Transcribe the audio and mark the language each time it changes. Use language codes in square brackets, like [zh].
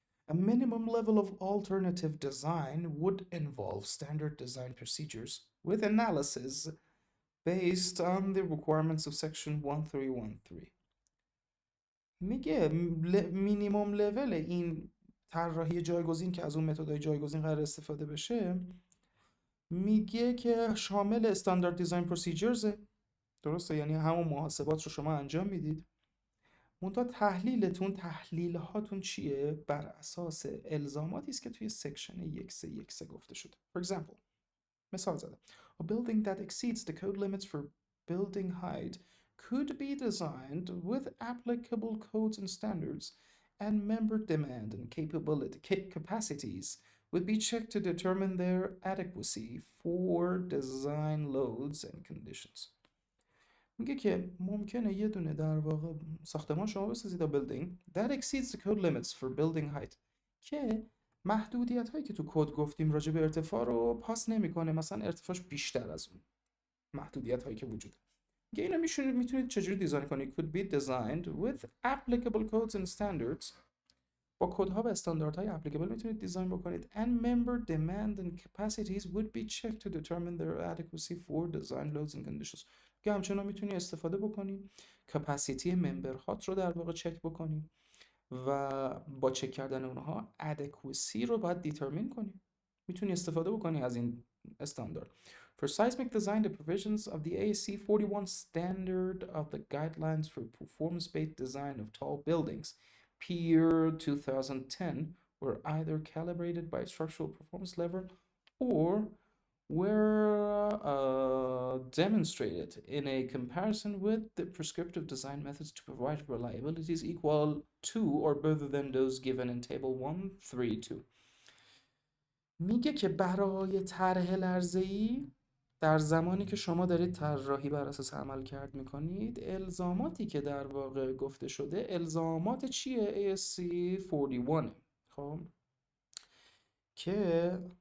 [en] A minimum level of alternative design would involve standard design procedures with analysis based on the requirements of section 1313. [fa] میگه مینیمم لول این طراحی جایگزین که از اون متدهای جایگزین قرار استفاده بشه، میگه که شامل استاندارد دیزاین پروسیجرز، درسته؟ یعنی همون محاسبات رو شما انجام میدید، منتها تحلیل هاتون چیه؟ بر اساس الزاماتی است که توی سکشن 1313 گفته شده. [en] For example، [fa] مثال زدم. [en] A building that exceeds the code limits for building height could be designed with applicable codes and standards, and member demand and capacities would be checked to determine their adequacy for design loads and conditions. [fa] میگه که ممکنه یه دونه در واقع ساختمان شما بسازید [en] building that exceeds the code limits for building height [fa] که محدودیت هایی که تو کد گفتیم راجع به ارتفاع رو پاس نمیکنه، مثلا ارتفاعش بیشتر از اون محدودیت هایی که وجوده. میگه اینو میتونید چجوری دیزاین کنید؟ [en] could be designed with applicable codes and standards، [fa] با کدها و استانداردهای اپلیکیبل میتونید دیزاین بکنید. [en] and member demand and capacities would be checked to determine their adequacy for design loads and conditions. [fa] که همچنان میتونی استفاده بکنی کپاسیتی ممبر هات رو در واقع چک بکنی و با چک کردن اونها adequacy رو باید دیترمین کنی. میتونی استفاده بکنی از این استاندارد. [en] For seismic design, the provisions of the ASCE 41 standard of the guidelines for performance-based design of tall buildings, Peer 2010, were either calibrated by structural performance level or were demonstrated in a comparison with the prescriptive design methods to provide reliabilities equal to or better than those given in table 132. [fa] میگه که برای طرح لرزه‌ای در زمانی که شما دارید طراحی بر اساس عمل کرد میکنید، الزاماتی که در واقع گفته شده الزامات چیه؟ ASCE 41 خب که